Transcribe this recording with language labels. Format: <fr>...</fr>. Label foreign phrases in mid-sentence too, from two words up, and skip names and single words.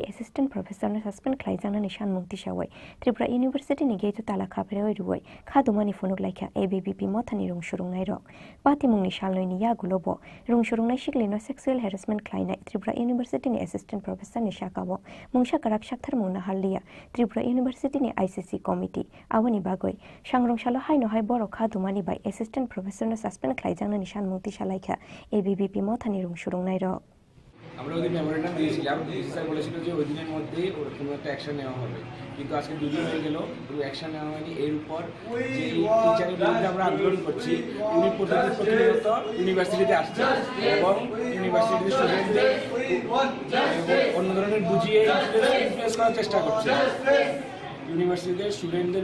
<en>assistant professor-no</en> <trp>सासपेन्ड खालायजांनानै सानमुंति सावै त्रिपुरा यूनिवर्सिटीनि गेटो ताला खाब्रै रुवै खादुमानि फुनुक लायखा एबीवीपी मथानि रुंसुरुंनाय रक पातिमुंनि सालनैनि यागुलबो रुंसुरुंनाय सिग्लिनो</trp> <en>sexual harassment</en> <trp>खालायनाय त्रिपुरा यूनिवर्सिटीनि</trp> <en>assistant professor-ni</en> <trp>शाखाबो मुंसा काराक साक्थार मुंना हारलिया त्रिपुरा यूनिवर्सिटीनि</trp> <en>ICC committee</en> <trp>आवनि बागै सांग्रंशाला हायनोहाय बर खादुमानि बाय</trp> <en>assistant professor-no</en> <trp>सासपेन्ड खालायजांनानै सानमुंति सालायखा एबीवीपी मथानि रुंसुरुंनाय रक</trp> <bn>আমরা ওই দিন মেমোরেন্ডাম দিয়েছিলাম</bn> <en>DC sir</en> <bn>বলেছিল যে ওই দিনের মধ্যেই ওর কোনো একটা অ্যাকশন নেওয়া হবে কিন্তু আজকে দুদিন হয়ে গেল কোনো অ্যাকশন নেওয়া হয়নি এর উপর যে টিচারের বিরুদ্ধে আমরা আন্দোলন করছি উনি প্রতিনিয়ত ইউনিভার্সিটিতে আসছে এবং ইউনিভার্সিটির স্টুডেন্টদের অন্য ধরনের বুঝিয়ে ইনফ্লুয়েন্স করার চেষ্টা করছে ইউনিভার্সিটির স্টুডেন্টদের</bn>